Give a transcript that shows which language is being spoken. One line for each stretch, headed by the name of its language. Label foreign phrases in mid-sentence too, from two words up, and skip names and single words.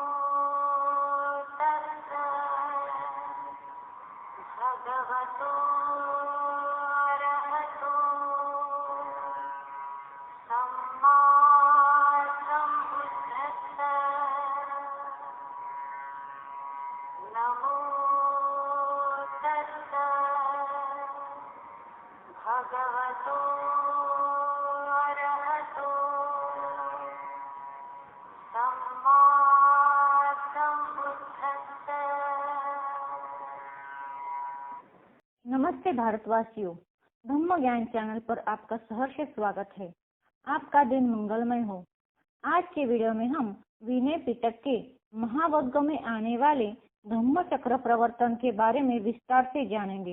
Pali: तस्सा भगवतो अरहतो सम्मा सम्बुद्धस्सा नमो तस्सा भगवतो अरहतो सम्मा सम्बुद्धस्सा।
Hindi: नमस्ते भारतवासियों, धम्म ज्ञान चैनल पर आपका सहर्ष स्वागत है। आपका दिन मंगलमय हो। आज के वीडियो में हम विनय पिटक के महावग्ग में आने वाले धम्म चक्र प्रवर्तन के बारे में विस्तार से जानेंगे।